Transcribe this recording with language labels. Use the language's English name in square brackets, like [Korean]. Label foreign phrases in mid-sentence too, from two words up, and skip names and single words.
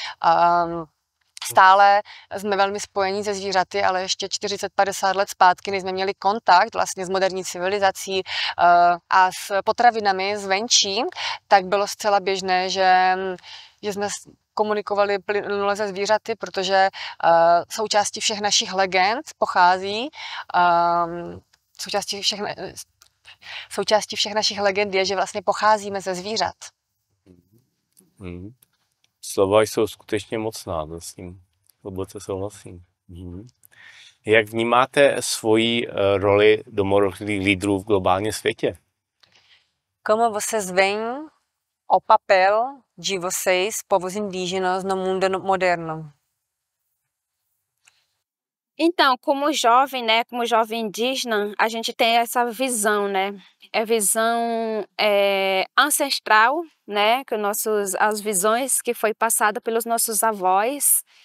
[Czech] Stále jsme velmi spojení se zvířaty, ale ještě 40-50 let zpátky, než jsme měli kontakt vlastně s moderní civilizací a s potravinami zvenčí, tak bylo zcela běžné, že jsme komunikovali plynule se zvířaty, protože součástí všech našich legend pochází, součástí všech našich legend je, že vlastně pocházíme ze zvířat. Slova jsou skutečně mocná, s tím hluboce souhlasím. Jak vnímáte svoji roli domorodých lídrů v globálním světě? [Portuguese] Como vocês veem o papel de vocês, povos indígenas, no mundo moderno? Então, como jovem, né, como jovem indígena, a gente tem essa visão, né? É visão ancestral, né, que as visões que foi passada pelos nossos avós.